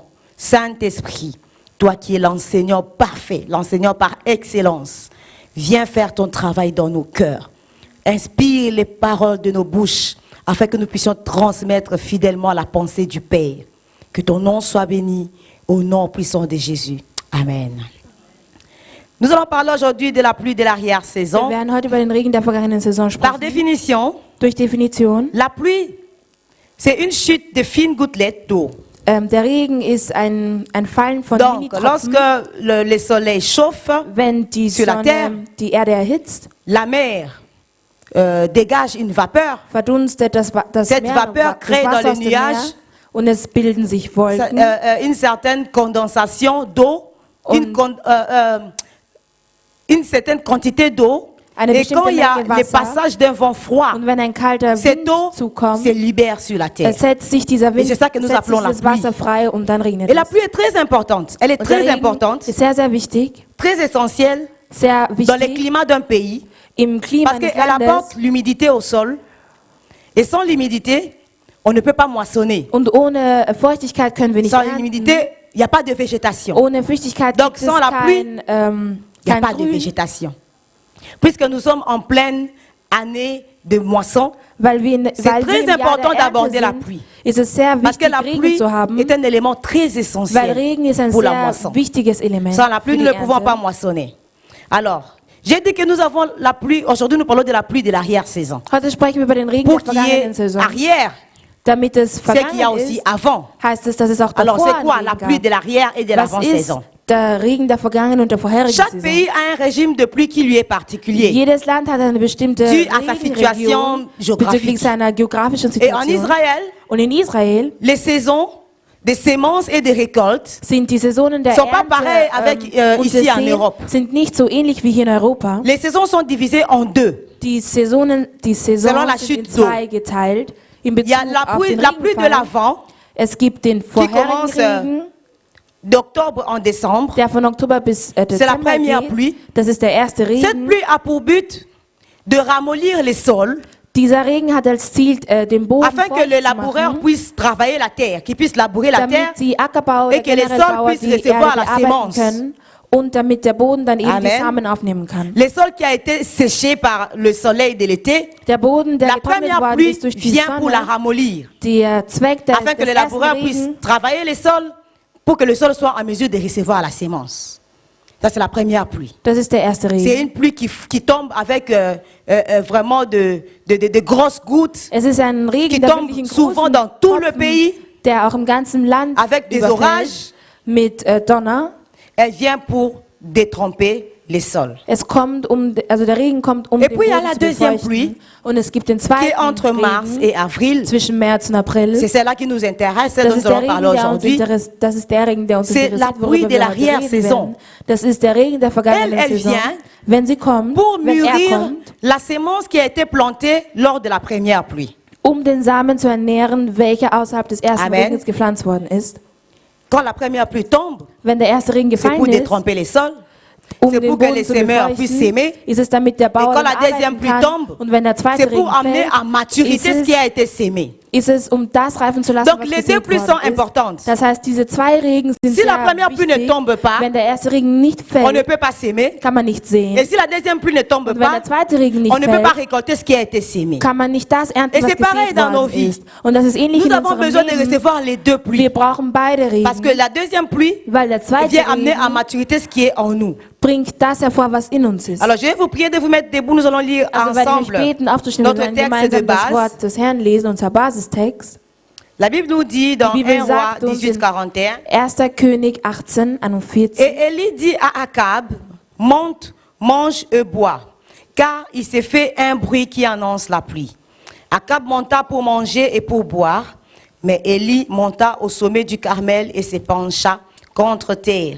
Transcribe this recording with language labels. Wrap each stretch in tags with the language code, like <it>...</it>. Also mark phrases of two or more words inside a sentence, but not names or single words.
<fr>Saint-Esprit, toi qui es l'enseignant parfait, l'enseignant par excellence, viens faire ton travail dans nos cœurs. Inspire les paroles de nos bouches afin que nous puissions transmettre fidèlement la pensée du Père. Que ton nom soit béni au nom puissant de Jésus. Amen. Nous allons parler aujourd'hui de la pluie de</fr> <de>Wir</de> <fr>l'arrière-saison.</fr> <de>werden heute über den Regen der vergangenen Saison</de> <fr>Par</fr> <de>sprechen.</de> <fr>définition,</fr> <de>Durch Definition.</de> <fr>la pluie, c'est une chute de fines gouttelettes d'eau.</fr> <de>Der Regen ist ein Fallen von</de> <fr>Donc, lorsque</fr> <de>Minitropfen.</de> <fr>le soleil chauffe,</fr> <de>Wenn die</de> <fr>sur la terre,</fr> <de>Sonne die Erde erhitzt,</de> <fr>la mer dégage une vapeur.</fr> <de>verdunstet das</de> <fr>Cette</fr> <de>Meer,</de> <fr>vapeur</fr> <de>das</de> <fr>crée dans</fr> <de>Wasser</de> <fr>les</fr> <de>aus dem Meer</de> <fr>nuages</fr> <de>und es bilden sich Wolken.</de> <fr>Une certaine condensation d'eau, une certaine quantité d'eau.</fr> <de>Eine</de> <fr>Et</fr> <de>bestimmte</de> <fr>quand il y a</fr> <de>Menge</de> <fr>le</fr> <de>Wasser.</de> <fr>passage d'un vent froid,</fr> <de>Und wenn ein kalter</de> <fr>cette</fr> <de>Wind</de> <fr>eau</fr> <de>zukommt,</de> <fr>se libère sur la terre.</fr> <de>setzt sich dieser Wind,</de> <fr>Et c'est ça que nous</fr> <de>setzt</de> <fr>appelons</fr> <de>sich</de> <fr>la</fr> <de>das</de> <fr>pluie.</fr> <de>Wasser frei und dann regnet</de> <fr>Et la</fr> <de>es.</de> <fr>pluie est très importante. Elle est</fr> <de>Und der</de> <fr>très</fr> <de>Regen</de> <fr>importante,</fr> <de>ist sehr, sehr wichtig,</de> <fr>très essentielle</fr> <de>sehr</de> <fr>dans le</fr> <de>wichtig</de> <fr>climat d'un pays.</fr> <de>im Klima</de> <fr>Parce</fr> <de>eines</de> <fr>qu'elle</fr> <de>Landes.</de> <fr>apporte l'humidité au sol. Et sans l'humidité, on ne peut pas moissonner.</fr> <de>Und ohne Feuchtigkeit können wir nicht</de> <fr>Sans</fr> <de>ernten.</de> <fr>l'humidité, il n'y a pas de végétation.</fr> <de>Ohne Feuchtigkeit</de> <fr>Donc,</fr> <de>gibt es</de> <fr>sans la pluie,</fr> <de>kein</de> <fr>Il n'y a</fr> <de>kein</de> <fr>pas de</fr> <de>Grün,</de> <fr>végétation. Puisque nous sommes en pleine année de moisson,</fr> <de>weil wir</de> <fr>c'est</fr> <de>weil wir</de> <fr>très</fr> <de>im Jahr</de> <fr>important</fr> <de>der Ernte</de> <fr>d'aborder la</fr> <de>sind,</de> <fr>pluie.</fr> <de>ist es sehr</de> <fr>Parce que</fr> <de>wichtig,</de> <fr>la</fr> <de>Regen</de> <fr>pluie</fr> <de>zu haben,</de> <fr>est un élément très</fr> <de>weil</de> <fr>essentiel</fr> <de>Regen ist ein</de> <fr>pour la</fr> <de>sehr</de> <fr>moisson.</fr> <de>wichtiges Element</de> <fr>Sans la pluie,</fr> <de>für</de> <fr>nous</fr> <de>die</de> <fr>ne pouvons</fr> <de>Ernte.</de> <fr>pas moissonner. Alors, j'ai dit que nous avons la pluie, aujourd'hui nous parlons de la pluie de l'arrière-saison.</fr> <de>Heute sprechen wir über den Regen</de> <fr>Pour</fr> <de>der</de> <fr>qu'il y</fr> <de>vergangenen</de> <fr>ait</fr> <de>Saison.</de> <fr>arrière,</fr> <de>Damit es</de> <fr>c'est qu'il y a</fr> <de>vergangen</de> <fr>aussi</fr> <de>ist,</de> <fr>avant.</fr> <de>heißt es, dass es auch</de> <fr>Alors,</fr> <de>davor</de> <fr>c'est quoi</fr> <de>einen</de> <fr>la</fr> <de>Regen</de> <fr>pluie de</fr> <de>gab.</de> <fr>l'arrière et de</fr> <de>Was ist</de> <fr>l'avant-saison?</fr> <de>der Regen der vergangenen und der vorherigen</de> <fr>Chaque</fr> <de>Saison?</de> <fr>pays a un régime de pluie qui lui est particulier.</fr> <de>Jedes Land hat eine bestimmte</de> <fr>Dû à sa situation</fr> <de>Regenregion</de> <fr>géographique.</fr> <de>bezüglich seiner geografischen</de> <fr>Et en</fr> <de>Situation.</de> <fr>Israël,</fr> <de>Und in Israel</de> <fr>les saisons des semences et des récoltes</fr> <de>sind die Saisonen der</de> <fr>sont pas</fr> <de>Ernte</de> <fr>pareils avec,</fr> <de>und</de> <fr>ici</fr> <de>des</de> <fr>en</fr> <de>Seen</de> <fr>Europe.</fr> <de>sind nicht so ähnlich wie hier in Europa.</de> <fr>Les saisons sont divisées en deux.</fr> <de>Die Saisons</de> <fr>Selon la</fr> <de>sind in</de> <fr>chute d'eau.</fr> <de>zwei geteilt. In</de> <fr>Il y a</fr> <de>Bezug</de> <fr>la</fr> <de>auf</de> <fr>pluie,</fr> <de>den</de> <fr>la pluie de</fr> <de>Regenfall.</de> <fr>l'avant</fr> <de>Es gibt den</de> <fr>commence,</fr> <de>vorherigen Regen,</de> <fr>d'octobre en décembre.</fr> <de>der von Oktober bis Dezember</de> <fr>première</fr> <de>geht.</de> <fr>pluie.</fr> <de>Das ist der erste</de> <fr>Cette</fr> <de>Regen.</de> <fr>pluie a pour but de ramollir les sols</fr> <de>Dieser Regen hat als Ziel, den Boden</de> <fr>afin que le</fr> <de>feucht zu</de> <fr>laboureur</fr> <de>machen,</de> <fr>puisse travailler la terre, qu'il puisse labourer la terre.</fr> <de>damit die Ackerbauer</de> <fr>et que les</fr> <de>generell</de> <fr>sols</fr> <de>Bauer</de> <fr>puissent</fr> <de>die</de> <fr>recevoir</fr> <de>Erde</de> <fr>la</fr> <de>bearbeiten</de> <fr>sémence.</fr> <de>können und damit der Boden dann eben die</de> <fr>Amen.</fr> <de>Samen aufnehmen kann.</de> <fr>Les sols qui a été séché par le soleil de l'été,</fr> <de>Der Boden, der</de> <fr>la</fr> <de>getrocknet</de> <fr>première</fr> <de>worden</de> <fr>pluie</fr> <de>ist durch die</de> <fr>vient pour la</fr> <de>Sonne,</de> <fr>ramollir,</fr> <de>der Zweck des</de> <fr>afin que le</fr> <de>ersten</de> <fr>laboureur puisse</fr> <de>Regen,</de> <fr>travailler les sols pour que le sol soit en mesure de recevoir la sémence. Ça, c'est la première pluie.</fr> <de>Das ist der erste</de> <fr>C'est</fr> <de>Regen.</de> <fr>une pluie qui tombe avec vraiment de grosses gouttes,</fr> <de>Es ist ein Regen,</de> <fr>qui</fr> <de>der</de> <fr>tombe</fr> <de>wirklich in</de> <fr>souvent</fr> <de>großen</de> <fr>dans tout le</fr> <de>Tropfen,</de> <fr>pays,</fr> <de>der auch im ganzen Land</de> <fr>avec des</fr> <de>überfällt,</de> <fr>orages.</fr> <de>mit Donner.</de> <fr>Elle vient pour détremper les sols.</fr> <de>Es kommt also der Regen kommt,</de> <fr>Et</fr> <de>den</de> <fr>puis, il y a</fr> <de>Boden</de> <fr>la</fr> <de>zu</de> <fr>deuxième</fr> <de>befeuchten.</de> <fr>pluie,</fr> <de>Und es gibt den</de> <fr>Qui est</fr> <de>zweiten</de> <fr>entre mars</fr> <de>Regen</de> <fr>et avril.</fr> <de>zwischen März und April.</de> <fr>C'est celle-là qui nous intéresse, celle</fr> <de>Das</de> <fr>dont</fr> <de>ist</de> <fr>nous</fr> <de>der</de> <fr>allons</fr> <de>Regen,</de> <fr>parler aujourd'hui.</fr> <de>das ist der Regen, der uns</de> <fr>C'est</fr> <de>interessiert,</de> <fr>la pluie</fr> <de>worüber</de> <fr>de</fr> <de>wir</de> <fr>la</fr> <de>heute reden</de> <fr>Arrière-Saison.</fr> <de>werden. Das ist der Regen der vergangenen</de> <fr>Elle</fr> <de>Saison.</de> <fr>vient</fr> <de>Wenn sie kommt,</de> <fr>Pour</fr> <de>wenn er</de> <fr>mûrir</fr> <de>kommt,</de> <fr>la sémence qui a été plantée lors de la première pluie.</fr> <de>den Samen zu ernähren, welcher außerhalb des ersten</de> <fr>Amen.</fr> <de>Regens gepflanzt worden ist.</de> <fr>Quand la première pluie tombe,</fr> <de>Wenn der erste Regen</de> <fr>c'est pour</fr> <de>gefallen ist,</de> <fr>détremper les sols. C'est</fr> <de>den</de> <fr>pour que</fr> <de>Boden</de> <fr>les</fr> <de>zu</de> <fr>semeurs</fr> <de>befeuchten,</de> <fr>puissent s'aimer.</fr> <de>ist es, damit der</de> <fr>Et</fr> <de>Bauer</de> <fr>quand la</fr> <de>arbeiten</de> <fr>deuxième pluie</fr> <de>kann.</de> <fr>tombe,</fr> <de>Und wenn der zweite</de> <fr>c'est pour</fr> <de>Regen</de> <fr>amener</fr> <de>fällt,</de> <fr>à maturité ce qui a été sémé.</fr> <de>ist es, das reifen zu lassen,</de> <fr>Donc,</fr> <de>was</de> <fr>les</fr> <de>gesät</de> <fr>deux pluies</fr> <de>worden</de> <fr>sont</fr> <de>ist.</de> <fr>importantes.</fr> <de>Das heißt, diese zwei Regen sind</de> <fr>Si</fr> <de>sehr</de> <fr>la première pluie ne</fr> <de>wichtig.</de> <fr>tombe pas,</fr> <de>Wenn der erste Regen nicht</de> <fr>On ne</fr> <de>fällt,</de> <fr>peut pas s'aimer.</fr> <de>kann man nicht sehen.</de> <fr>Et si la deuxième pluie ne tombe</fr> <de>Und wenn</de> <fr>pas,</fr> <de>der zweite Regen nicht</de> <fr>on ne peut pas</fr> <de>fällt,</de> <fr>récolter ce qui a été sémé.</fr> <de>kann man nicht das ernten,</de> <fr>Et</fr> <de>was</de> <fr>c'est pareil</fr> <de>gesät</de> <fr>dans nos</fr> <de>worden</de> <fr>vies.</fr> <de>ist. Und das ist ähnlich</de> <fr>Nous</fr> <de>in</de> <fr>avons</fr> <de>unserem</de> <fr>besoin de</fr> <de>Leben.</de> <fr>recevoir les deux pluies.</fr> <de>Wir brauchen beide</de> <fr>Parce que</fr> <de>Regen,</de> <fr>la deuxième pluie</fr> <de>weil der zweite</de> <fr>vient amener à</fr> <de>Regen</de> <fr>maturité ce qui est en nous.</fr> <de>bringt das hervor, was in uns ist.</de> <fr>Alors je vais vous prier de vous mettre debout. Nous allons lire</fr> <de>Also werde ich euch</de> <fr>ensemble</fr> <de>beten, aufzustehen, wir</de> <fr>notre</fr> <de>werden</de> <fr>texte de</fr> <de>gemeinsam das</de> <fr>base.</fr> <de>Wort des Herrn lesen, unser Basistext.</de> <fr>La Bible nous dit dans</fr> <de>Die Bibel</de> <fr>1 Roi</fr> <de>sagt uns 18, in 41, 1. König 18, 41.</de> <fr>et Élie dit à Akab, monte, mange et bois, car il s'est fait un bruit qui annonce la pluie. Akab monta pour manger et pour boire, mais Élie monta au sommet du Carmel et se pencha contre terre.</fr>